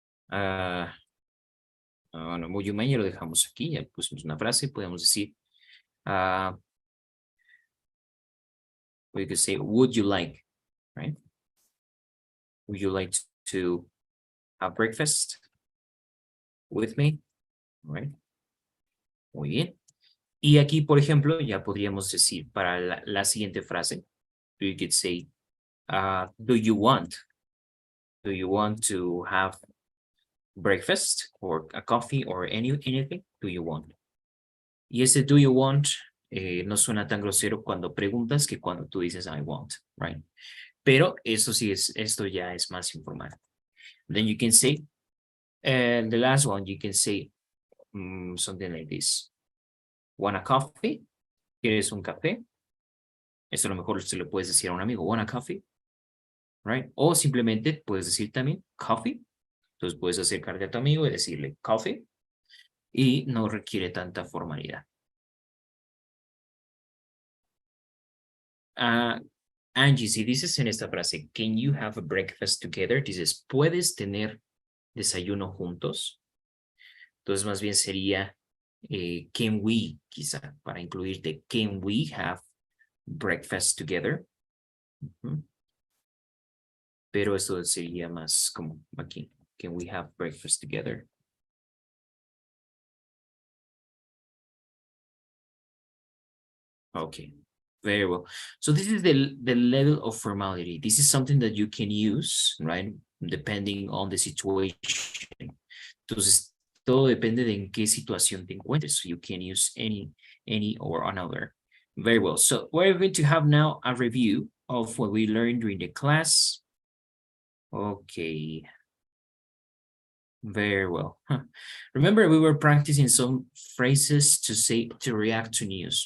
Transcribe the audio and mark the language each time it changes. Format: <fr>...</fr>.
<es>Bueno,</es> <en>would you mind</en> <es>ya lo dejamos aquí, ya pusimos una frase, podemos decir,</es> <en>we could say, would you like, right? Would you like to have breakfast with me?</en> <es>Right? Muy bien. Y aquí, por ejemplo, ya podríamos decir para la siguiente frase,</es> <en>we could say, do you want to have breakfast or a coffee or anything do you want?</en> <es>Y ese</es> <en>do you want</en> <es>no suena tan grosero cuando preguntas que cuando tú dices I want, right? Pero eso sí esto ya es más informal.</es> <en>Then you can say, and the last one, you can say something like this. Want a coffee?</en> <es>¿Quieres un café? Eso a lo mejor se lo puedes decir a un amigo.</es> <en>Want a coffee? Right?</en> <es>O simplemente puedes decir también coffee. Entonces puedes acercarte a tu amigo y decirle coffee. Y no requiere tanta formalidad.</es> <en>Angie,</en> <es>si dices en esta frase,</es> <en>can you have a breakfast together?</en> <es>Dices, ¿puedes tener desayuno juntos? Entonces más bien sería can we, quizá, para incluirte,</es> <en>can we have breakfast together?</en> <es>Pero esto sería más como aquí,</es> <en>can we have breakfast together? Okay, very well. So this is the level of formality. This is something that you can use, right? Depending on the situation.</en> <es>Entonces, todo depende de en qué situación te encuentres.</es> <en>So you can use any or another. Very well. So we're going to have now a review of what we learned during the class. Okay. Very well. Remember, we were practicing some phrases to say, to react to news.</en>